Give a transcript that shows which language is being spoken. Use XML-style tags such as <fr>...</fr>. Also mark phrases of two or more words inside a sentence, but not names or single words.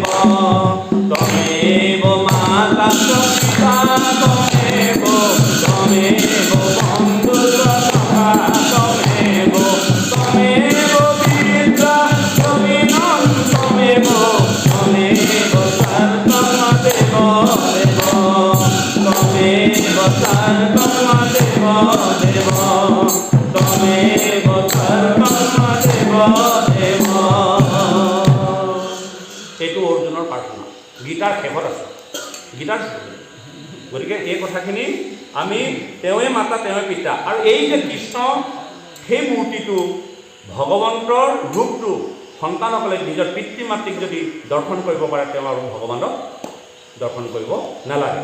<sa>তমেব মাতা পিতা তমেব, তমেব বন্ধু সখা তমেব, তমেব বিদ্যা দ্রবিণম তমেব, তমেব সর্বম দেব দেব, তমেব সর্বম দেব দেব, তমেব সর্বম দেব দেব।</sa> <as>এইটো অৰ্জুনৰ প্ৰাৰ্থনা গীতাৰ শেষত আছে, গীতাৰ। গতিকে এই কথাখিনি আমি তেওঁৱে মাতা তেওঁৱে পিতা। আৰু এই যে কৃষ্ণ, সেই মূৰ্তিটো ভগৱন্তৰ ৰূপটো সন্তানসকলে নিজৰ পিতৃ মাতৃক যদি দৰ্শন কৰিব পাৰে, তেওঁ আৰু ভগৱানক দৰ্শন কৰিব নালাগে।</as>